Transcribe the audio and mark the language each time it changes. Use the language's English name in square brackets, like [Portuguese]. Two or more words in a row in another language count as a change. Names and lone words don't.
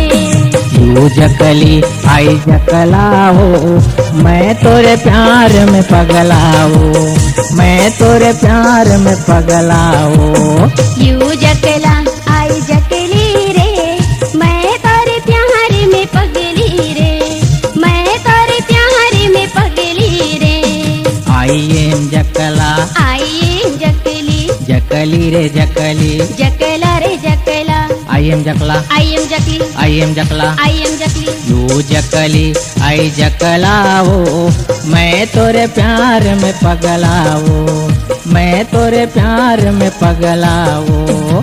[Hindi] यू जकली आई जकला हो, मैं तोरे प्यार में पगला हो, मैं तोरे प्यार में पगला हो। यू जकला आई जकली रे, मैं तोरे प्यार में पगली रे, मैं तोरे प्यार में पगली रे। [English] I am जकला, I am जकली, [Hindi] जकली रे जकली, जकला रे जकला। [English] I am जकला, I am जकली, I am जकला, I am जकली। [Hindi] यू जकली आई जकला हो, मैं तोरे प्यार में पगला हो, मैं तोरे प्यार में पगला हो।